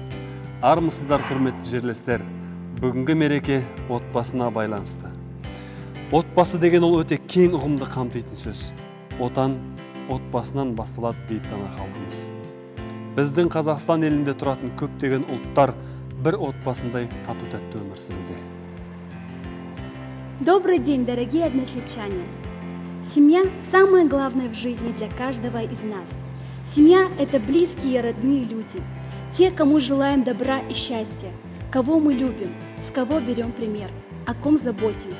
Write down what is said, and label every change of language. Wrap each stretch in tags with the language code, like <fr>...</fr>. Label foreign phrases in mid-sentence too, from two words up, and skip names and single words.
<kk>Армысыздар, құрметті жерлестер. Бүгінгі мереке отбасына байланысты. Отбасы деген ол өте кең ұғымды қамтитын сөз. Отан отбасынан басталады дейді дана халқымыз. Біздің Қазақстан елінде тұратын көптеген ұлттар бір отбасындай тату-тәтті өмір сүруде.</kk> <ru>Добрый день, дорогие односельчане! Семья – самое главное в жизни для каждого из нас. Семья – это близкие и родные люди, те, кому желаем добра и счастья, кого мы любим, с кого берем пример, о ком заботимся.</ru>